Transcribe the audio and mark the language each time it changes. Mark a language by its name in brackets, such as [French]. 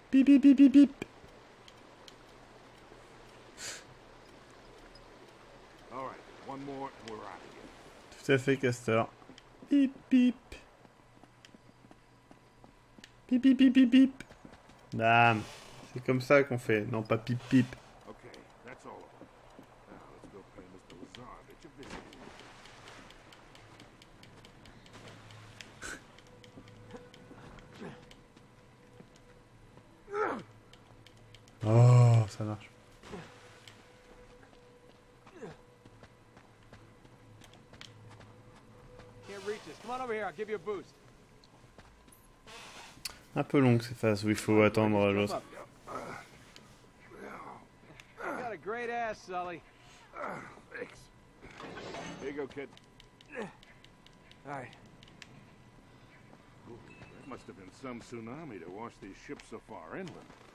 [English] Beep beep beep beep beep. All right, one more and we're out of here. [French] Tout à fait, Castor. Beep beep. Beep beep beep beep beep. Bam. C'est comme ça qu'on fait, non pas pip pip. [English] Okay, that's all of them. Now let's go pay Mr. Lazardich a visit. [French] ça marche. [English] Can't reach us. Come on over here. I'll give you a boost. [French] Un peu longue ces phases où il faut attendre l'autre. [English] You got a great ass, Sully. Thanks. Here you go, kid. All right. That must have been some tsunami to wash these ships so far inland.